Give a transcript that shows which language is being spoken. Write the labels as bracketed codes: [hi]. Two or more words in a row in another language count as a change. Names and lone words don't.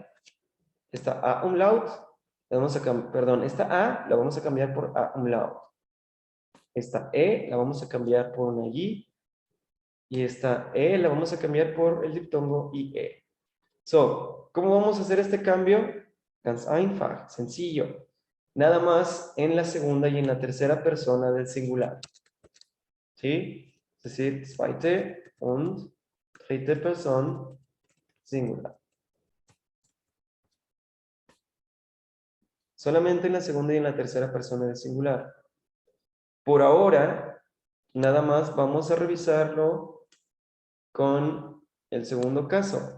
[es] Esta A umlaut, esta A la vamos a cambiar por A umlaut. Esta E la vamos a cambiar por una I. Y esta E la vamos a cambiar por el diptongo IE. So, ¿cómo vamos a hacer este cambio? [de] Ganz einfach, [es] sencillo. Nada más en la segunda y en la tercera persona del singular. ¿Sí? Es decir, [de] zweite und dritte Person singular. [es] Solamente en la segunda y en la tercera persona del singular. Por ahora, nada más vamos a revisarlo con el segundo caso.